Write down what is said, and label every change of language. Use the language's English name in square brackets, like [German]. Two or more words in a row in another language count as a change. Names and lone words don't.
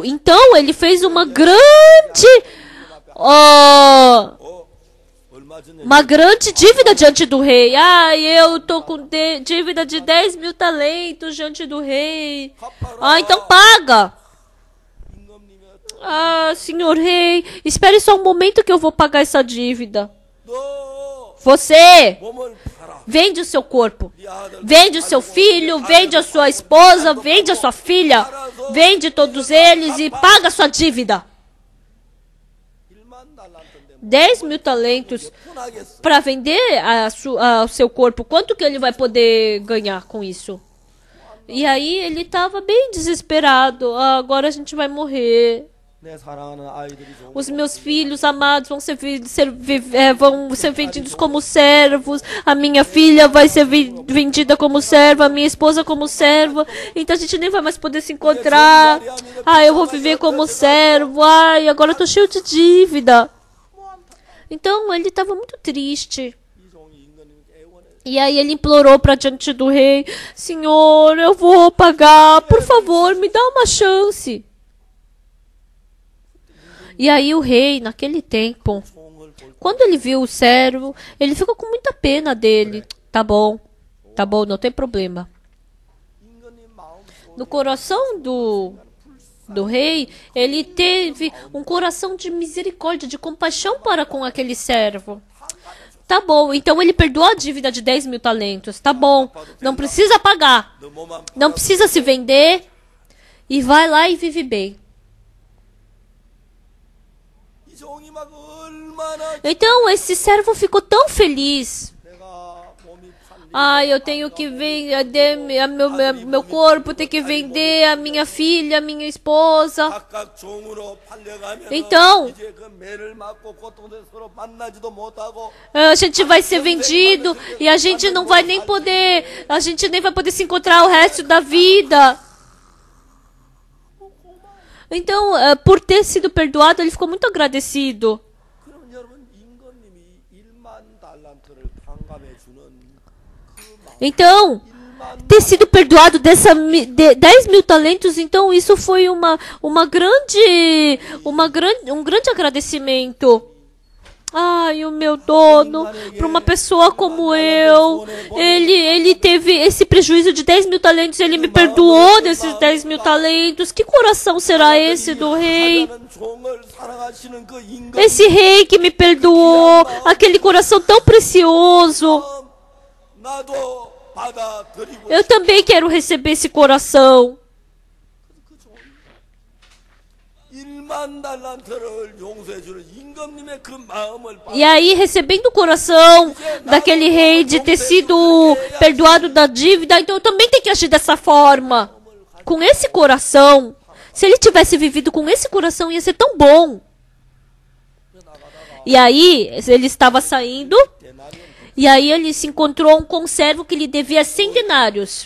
[Portuguese] Então, ele fez uma grande dívida diante do rei. Eu tô com dívida de 10.000 talentos diante do rei. Então paga. Ah, senhor rei, espere só um momento que eu vou pagar essa dívida. [Korean] 너 [Portuguese] Você [Korean] 몸을 팔아. [Portuguese] vende o seu corpo, [Korean] 네 아들 [Portuguese] vende o seu filho, vende a sua esposa, vende a sua filha, vende todos eles e paga a sua dívida. [Korean] 1만 달란트인데 [Portuguese] 10 mil talentos [Korean] 분하겠어. [Portuguese] para vender o seu corpo. Quanto que ele vai poder ganhar com isso? E aí ele estava bem desesperado. Ah, agora a gente vai morrer. [Korean] 내 사랑하는 아이들이 좀 [Portuguese] Os meus filhos amados vão vão ser vendidos como servos. A minha filha vai ser vendida como serva. A minha esposa como serva. Então a gente nem vai mais poder se encontrar. Ah, eu vou viver como servo. Ai, agora eu tô cheio de dívida. Então ele estava muito triste. [Korean] 이 종이 임금님께 애원해. [Portuguese] E aí ele implorou para diante do rei: Senhor, eu vou pagar. Por favor, me dá uma chance. E aí o rei, naquele tempo, [Korean] 종을 볼 [Portuguese] quando ele viu o servo, ele ficou com muita pena dele. Tá bom, não tem problema. [Korean] 임금님 마음속 [Portuguese] No coração do rei, ele teve um coração de misericórdia, de compaixão para com aquele servo. Tá bom, então ele perdoou a dívida de 10 mil talentos. Tá bom, não precisa pagar, [Korean] 너 몸만 [Portuguese] não precisa se vender e vai lá e vive bem. [Korean] 이 종이 막 얼마나 [Portuguese] Então esse servo ficou tão feliz. [Korean] 내가 몸이 팔리 [Portuguese] Ah, eu tenho que vender meu corpo, tem que vender a minha filha, a minha esposa. [Korean] 각각 종으로 팔려가면 [Portuguese] Então, [Korean] 이제 그 매를 맞고 고통에 서로 만나지도 못하고 [Portuguese] a gente vai ser vendido e a gente não vai nem poder, a gente nem vai poder se encontrar o resto da vida. Então, por ter sido perdoado, ele ficou muito agradecido. [Korean] 그러면 여러분 임금님이 1만 달란트를 탕감해 주는 그 마음 [Portuguese] Então, 1만 ter sido perdoado 10 mil talentos, então isso foi um grande agradecimento. Ai, o meu dono, para uma pessoa como eu, ele teve esse prejuízo de 10 mil talentos, ele me perdoou desses 10 mil talentos. Que coração será esse do rei? [Korean] 하나는 종을 사랑하시는 그 임금 [Portuguese] Esse rei que me perdoou, aquele coração tão precioso. [Korean] 나도 받아들이고 [Portuguese] Eu também quero receber esse coração. [Korean] 1만 달란트를 용서해 주는 임금님의 그 마음을 [Portuguese] E aí, recebendo o coração daquele rei de ter sido perdoado da dívida, então eu também tenho que agir dessa forma. Com esse coração, se ele tivesse vivido com esse coração, ia ser tão bom. E aí, ele estava saindo, e aí ele se encontrou um conservo que lhe devia 100 denários.